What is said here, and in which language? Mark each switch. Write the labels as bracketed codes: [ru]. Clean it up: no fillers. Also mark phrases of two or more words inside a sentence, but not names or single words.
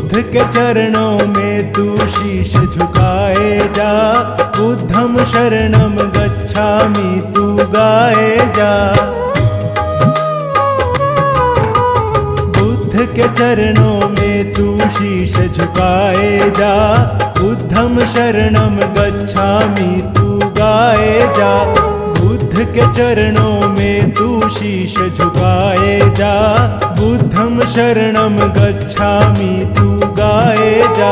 [hi] के चरणों में तू शीश झुकाए जा, [pi] बुद्धं शरणं गच्छामि [hi] तू गाए जा। बुद्ध के चरणों में तू शीश झुकाए जा, [pi] बुद्धं शरणं गच्छामि [hi] तू गाए जा। बुद्ध के चरणों में तू शीश झुकाए जा, [pi] बुद्धं शरणं गच्छामि [hi] तू गाए जा।